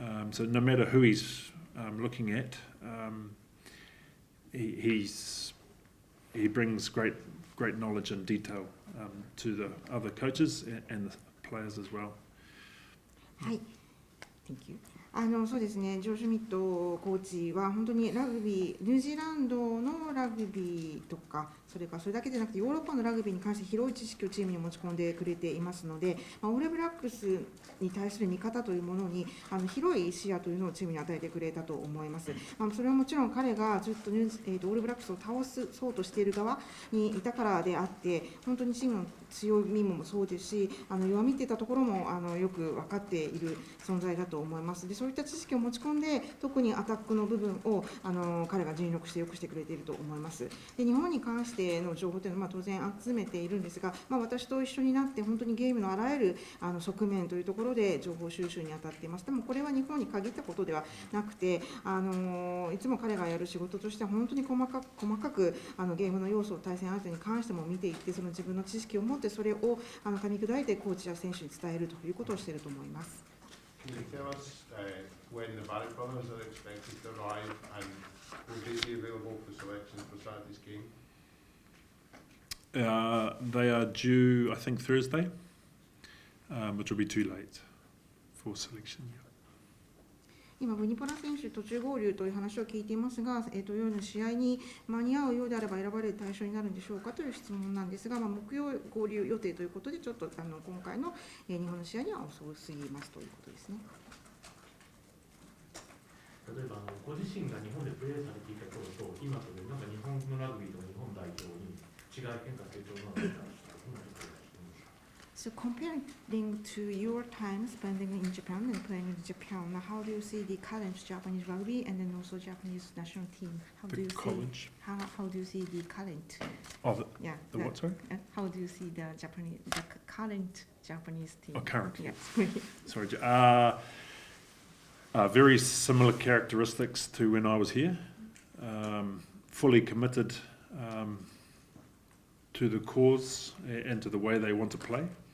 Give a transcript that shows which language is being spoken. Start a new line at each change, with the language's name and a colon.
English: So no matter who he's looking at, he brings great knowledge and detail to the other coaches and the players as well. はい、Thank you.
Japanese: そうですね、ジョー・シュミットコーチは本当にラグビー、ニュージーランドのラグビーとか、それだけでなくてヨーロッパのラグビーに関して広い知識をチームに持ち込んでくれていますので、オールブラックスに対する見方というものに広い視野というのをチームに与えてくれたと思います。それはもちろん彼がずっとオールブラックスを倒そうとしている側にいたからであって、本当にチームの強みもそうですし、弱みっていったところもよく分かっている存在だと思います。で、そういった知識を持ち込んで、特にアタックの部分を彼が尽力して良くしてくれていると思います。で、日本に関しての情報というのは当然集めているんですが、私と一緒になって本当にゲームのあらゆる側面というところで情報収集に当たっています。でもこれは日本に限ったことではなくて、いつも彼がやる仕事としては本当に細かくゲームの要素を対戦相手に関しても見ていって、その自分の知識を持ってそれを噛み砕いてコーチや選手に伝えるということをしていると思います。
English: Can you tell us when the Barrett brothers are expected to arrive and will they be available for selection for Saturday's game? They are due, I think, Thursday, which will be too late for selection.
Japanese: 今、ブニポラ選手途中合流という話を聞いていますが、夜の試合に間に合うようであれば選ばれる対象になるんでしょうかという質問なんですが、木曜合流予定ということで、ちょっと今回の日本の試合には遅すぎますということですね。例えばご自身が日本でプレーされていた頃と今とで、なんか日本のラグビーと日本代表に違い変化成長なのか、どんなところがありますか？
English: So comparing to your time spending in Japan and playing in Japan, how do you see the current Japanese rugby and then also Japanese national team? How do you see how do you see the current? Oh, the what? Sorry. How do you see the current Japanese team? Oh, current. Yes. Sorry. Very similar characteristics to when I was here. Fully committed to the cause and to the way they want to play.